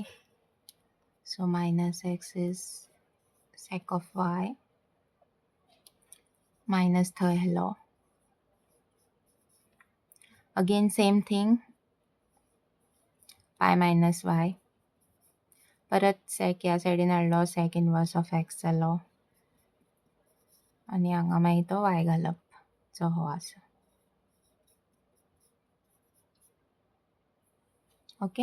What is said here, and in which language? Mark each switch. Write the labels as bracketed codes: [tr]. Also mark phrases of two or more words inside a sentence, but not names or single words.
[en] So -x is sec of y minus third law. Again same thing, pi minus y. [kok] परत sec ह्या सायडीन हाडलो, [en] sec inverse of x जालो. [kok] आनी हांगा मागीर तो y घालप, जो हो आसा. ओके.